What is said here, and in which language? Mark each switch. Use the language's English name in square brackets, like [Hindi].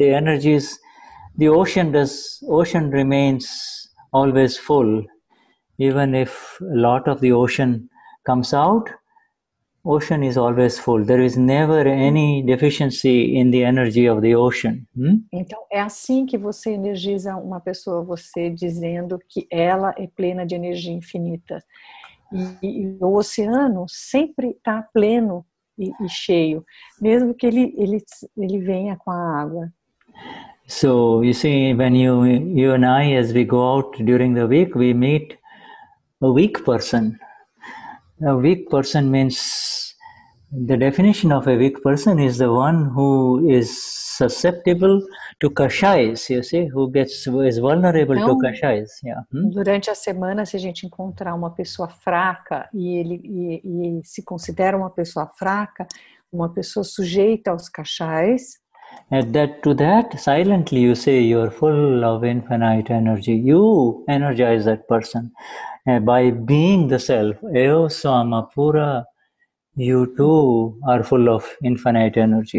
[English] The energies, the ocean remains always full. Even if a lot of the ocean comes out, ocean is always full. There is never any deficiency in the energy of the ocean. [Portuguese] Então, é assim que você energiza uma pessoa, você dizendo que ela é plena de energia infinita. E o oceano sempre está pleno e cheio, mesmo que ele venha com a água. [English] So, you see, when you and I, as we go out during the week, we meet a weak person. A weak person means, the definition of a weak person is the one who is susceptible to kashais, you see, who is vulnerable to kashais. Yeah. [Portuguese] Durante a semana, se a gente encontrar uma pessoa fraca e ele se considera uma pessoa fraca, uma pessoa sujeita aos kashais, [English] to that, silently you say you're full of infinite energy. You energize that person by being the self. [Portuguese] Eu sou uma pura. [English] You too are full of infinite energy.